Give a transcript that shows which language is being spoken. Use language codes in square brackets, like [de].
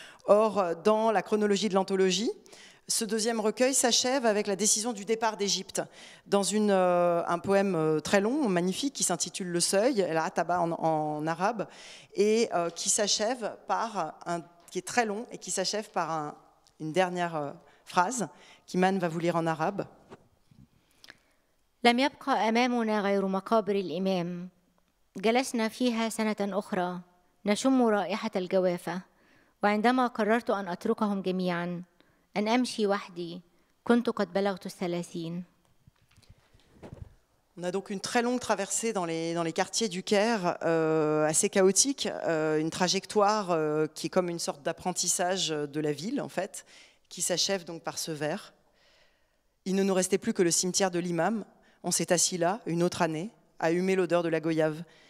[fr] Or, dans la chronologie de l'anthologie, ce deuxième recueil s'achève avec la décision du départ d'Égypte, dans un poème très long, magnifique, qui s'intitule Le Seuil, la Ataba en arabe, et qui s'achève qui est très long, et qui s'achève par une dernière phrase, qu'Imane va vous lire en arabe. [ar] لم يبقى أمامنا غير مقابر الإمام جلسنا فيها سنة أخرى نشم رائحة الجوافة وعندما قررت أن أتركهم جميعاً أن أمشي وحدي كنت قد بلغت 30. [fr] On a donc une très longue traversée dans les quartiers du Caire, assez chaotique, une trajectoire qui est comme une sorte d'apprentissage de la ville, en fait, qui s'achève donc par ce vers. Il ne nous restait plus que le cimetière de l'imam. On s'est assis là, une autre année, à humer l'odeur de la goyave.